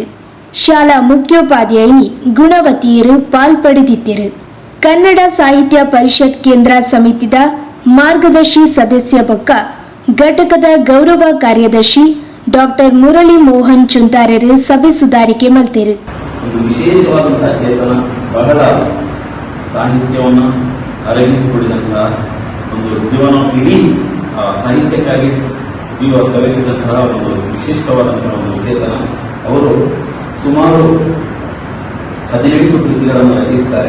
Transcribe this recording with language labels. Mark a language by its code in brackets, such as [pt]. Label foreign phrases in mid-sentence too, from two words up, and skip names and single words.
[kn] ಶಾಲಾ ಮುಖ್ಯೋಪಾಧ್ಯಾಯಿನಿ ಗುಣವತಿಯರು ಪಾಲ್ಪಡೆದಿದ್ದರು. [tcy] ಕನ್ನಡ ಸಾಹಿತ್ಯ ಪರಿಷತ್ ಕೇಂದ್ರ ಸಮಿತಿದ ಮಾರ್ಗದರ್ಶಿ ಸದಸ್ಯ ಬೊಕ್ಕ ಘಟಕದ ಗೌರವ ಕಾರ್ಯದರ್ಶಿ ಡಾಕ್ಟರ್ ಮುರಳಿ ಮೋಹನ್ ಚುಂತಾರರು ಸಭೆ ಸುಧಾರಿಕೆ ಮಲ್ತಿರು. [kn] ಒಂದು ವಿಶೇಷವಾದಂತಹ ಚೇತನ, ಬಹಳ ಸಾಹಿತ್ಯವನ್ನು ಅರಗಿಸಿಕೊಂಡಿದಂತಹ ಒಂದು ಜೀವನ, ಇಡೀ ಸಾಹಿತ್ಯಕ್ಕಾಗಿ ಜೀವ ಸವೆಸಿದಂತಹ ಒಂದು ವಿಶಿಷ್ಟವಾದಂತಹ ಒಂದು ಚೇತನ. ಅವರು ಸುಮಾರು 18 ಕೃತಿಗಳನ್ನು ರಚಿಸ್ತಾರೆ.